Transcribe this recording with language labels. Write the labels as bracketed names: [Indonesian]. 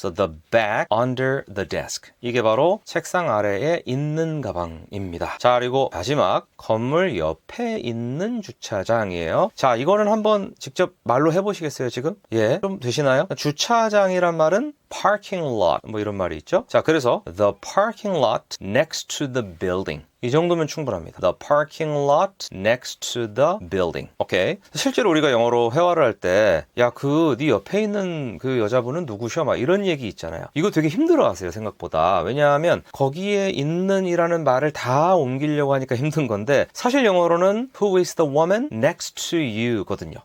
[English] So the bag under the desk, [Korean] 이게 바로 책상 아래에 있는 가방입니다. 자, 그리고 마지막 건물 옆에 있는 주차장이에요. 자, 이거는 한번 직접 말로 해보시겠어요? 지금? 예, 좀 되시나요? 주차장이란 말은 parking lot, 뭐 이런 말이 있죠. 자, 그래서 [English] the parking lot next to the building, [Korean] 이 정도면 충분합니다. [English] The parking lot next to the building. [Korean] 오케이. 실제로 우리가 영어로 회화를 할 때, 야, 네 옆에 있는 그 여자분은 누구셔? 막 이런 얘기 있잖아요. 이거 되게 힘들어 하세요, 생각보다. 왜냐하면 거기에 있는이라는 말을 다 옮기려고 하니까 힘든 건데, 사실 영어로는 [English] who is the woman next to you [Korean] 거든요.